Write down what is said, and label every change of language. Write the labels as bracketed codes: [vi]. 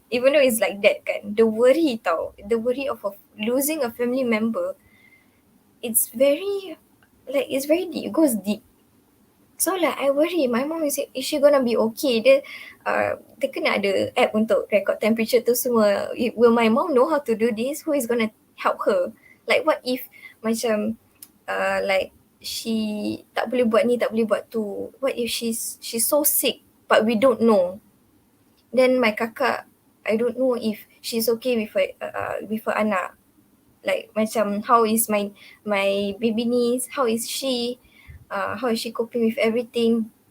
[en] Even though it's like that kan, the worry of losing a family member, it's very deep, it goes deep. So like I worry, my mom is she gonna be okay? [ms] Dia kena ada app untuk record temperature tu semua. [en] Will my mom know how to do this? Who is gonna help her? Like what if macam like she [ms] tak boleh buat ni, tak boleh buat tu. [en] What if she's so sick but we don't know? Then my kakak, I don't know if she's okay with her [ms] anak. [en] Like macam how is my baby niece? How is she? How is she coping with everything?